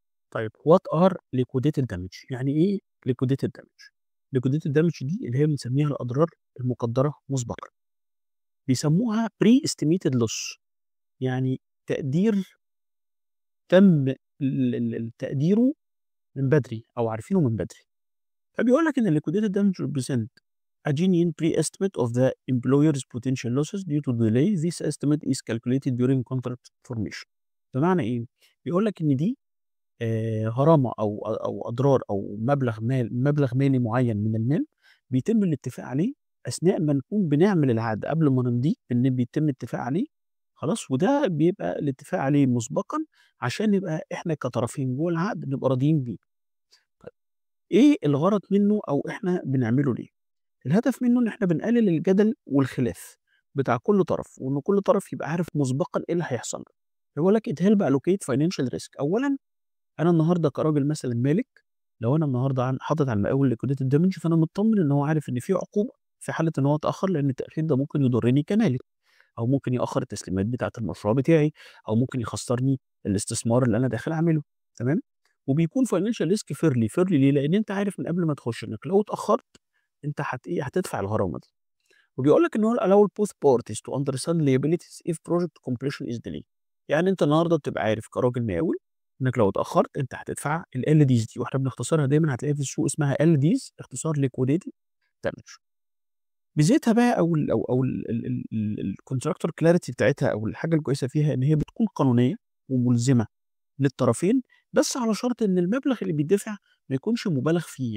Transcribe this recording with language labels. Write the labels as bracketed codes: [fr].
[ar] طيب [en] what are liquidated damage؟ [ar] يعني إيه liquidated damage؟ liquidated damage دي اللي هي بنسميها الأضرار المقدرة مسبقًا. بيسموها pre-estimated loss، يعني تقدير تم تقديره من بدري أو عارفينه من بدري. فبيقول لك إن [en] liquidated damage represent a genuine pre-estimate of the employer's potential losses due to delay. This estimate is calculated during contract formation. [ar] بمعنى إيه؟ بيقول لك إن دي غرامة أو أضرار أو مبلغ مالي معين من المال بيتم الاتفاق عليه أثناء ما نكون بنعمل العقد قبل ما نمضيه، إن بيتم الاتفاق عليه، خلاص، وده بيبقى الاتفاق عليه مسبقًا عشان نبقى إحنا كطرفين جوه العقد نبقى راضيين بيه. طيب إيه الغرض منه أو إحنا بنعمله ليه؟ الهدف منه إن إحنا بنقلل الجدل والخلاف بتاع كل طرف، وإن كل طرف يبقى عارف مسبقًا إيه اللي هيحصل له. بيقول لك [en] it help allocate financial risk. [ar] أولًا أنا النهارده كراجل مثلًا مالك، لو أنا النهارده حاطط على المقاول liquidated damage فأنا متطمن إن هو عارف إن في عقوبة في حالة إن هو اتأخر، لأن التأخير ده ممكن يضرني كمالك، أو ممكن يأخر التسليمات بتاعة المشروع بتاعي، أو ممكن يخسرني الاستثمار اللي أنا داخل أعمله، تمام؟ وبيكون [en] financial risk fairly [ar] ليه؟ لأن أنت عارف من قبل ما تخش إنك لو اتأخرت أنت هتدفع الغرامة دي. وبيقول لك إن هو [en] allow both parties to understand liabilities if project completion is delayed. [ar] يعني أنت النهارده بتبقى عارف كراجل مقاول إنك لو اتأخرت أنت هتدفع الLDs دي، وإحنا بنختصرها دايمًا هتلاقيها في السوق اسمها LDs، اختصار liquidated damage. ميزتها بقى أو الcontractor clarity بتاعتها أو الحاجة الكويسة فيها إن هي بتكون قانونية وملزمة للطرفين، بس على شرط إن المبلغ اللي بيدفع ما يكونش مُبالغ فيه.